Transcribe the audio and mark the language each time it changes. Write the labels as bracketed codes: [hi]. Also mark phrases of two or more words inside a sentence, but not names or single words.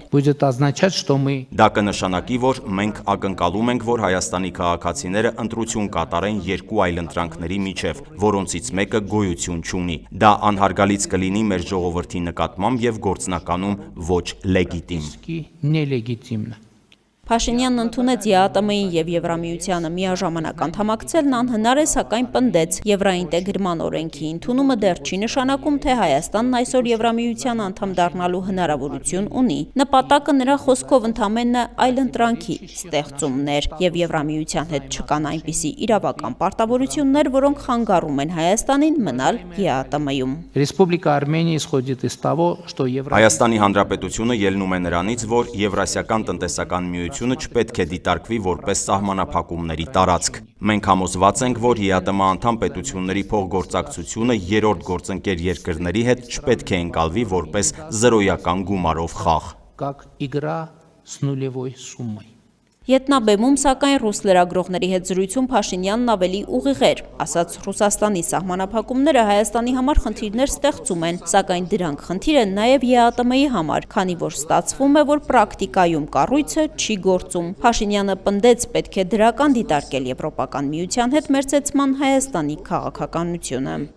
[ru] Будет означать, что мы [hy] Դա կնշանակի, որ մենք ակնկալում ենք, որ Հայաստանի քաղաքացիները ընտրություն կատարեն երկու այլ ընտրանքների միջև, որոնցից մեկը գոյություն չունի։ Դա անհարգալից կլինի մեր ժողովրդի նկատմամբ եւ գործնականում ոչ լեգիտիմ։ [ru] Нелегитимно. [hy] Փաշինյանն ընդունեց ԵԱՏՄ-ին եւ Եվրամիությանը միաժամանակ անդամակցելն անհնար է, սակայն պնդեց, Եվրաինտեգրման օրենքի ընդունումը դեռ չի նշանակում, թե Հայաստանն այսօր Եվրամիության անդամ դառնալու հնարավորություն ունի։ Նպատակը նրա խոսքով ընդամենը այլընտրանքի ստեղծումներ եւ Եվրամիության հետ չկան այնպիսի իրավական պարտավորություններ, որոնք խանգարում են Հայաստանին մնալ ԵԱՏՄ-ում։ [ru] Республика Армения исходит из того, что [hy] Հայաստանի Հանրապետությունը ելնում է նրանից, որ Եվրասիական տնտեսական միությունը չպետք է դիտարկվի որպես սահմանափակումների տարածք։ Մենք համոզված ենք, որ ԵԱՏՄ անդամ պետությունների փոխգործակցությունը երրորդ գործընկեր երկրների հետ չպետք է ընկալվի որպես զրոյական գումարով խաղ։ [ru] как игра с нулевой суммой. [hy] Ետնաբեմում, սակայն ռուս լրագրողների հետ զրույցում Փաշինյանն ավելի ուղիղ էր, ասաց Ռուսաստանի սահմանափակումները Հայաստանի համար խնդիրներ ստեղծում են, սակայն դրանք խնդիր են նաև ԵԱՏՄ-ի համար, քանի որ ստացվում է, որ պրակտիկայում կառույցը չի գործում։ Փաշինյանը պնդեց, պետք է դրական դիտարկել Եվրոպական միության հետ մերձեցման Հայաստանի քաղաքականությունը։